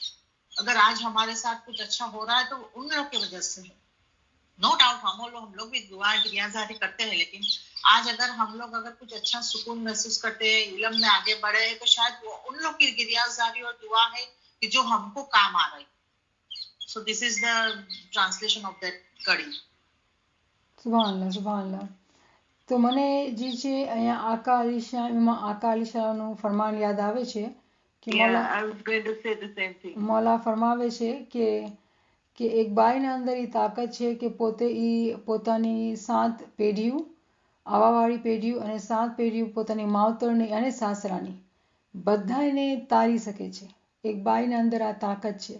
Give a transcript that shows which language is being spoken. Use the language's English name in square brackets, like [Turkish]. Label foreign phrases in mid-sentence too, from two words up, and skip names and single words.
[Hindi] अगर आज हमारे साथ कुछ अच्छा हो रहा है तो उन लोग की वजह से है. [English] no doubt [Hindi] हम लोग भी दुआ गिरियाजारी करते हैं, लेकिन आज अगर हम लोग कुछ अच्छा सुकून महसूस करते हैं, इल्म में आगे बढ़े, तो शायद वो उन लोग की गिरियाजारी और दुआ है कि जो हमको काम आ रही. [English] So this is the translation of that કડી. [Gujarati] સુભાનઅલ્લાહ. તો મને જે છે અહીંયા આકા અલી શાહ, એમાં આકા અલી શાહનું ફરમાન યાદ આવે છે કે [English] I was going to say the same thing. [Gujarati] મૌલા ફરમાવે છે કે એક બાઈના અંદર એ તાકાત છે કે પોતે એ પોતાની 7 પેઢીઓ, આવાવાળી પેઢીઓ અને 7 પેઢીઓ પોતાની માવતરની અને સાસરાની બધાને તારી શકે છે. એક બાઈના અંદર આ તાકાત છે.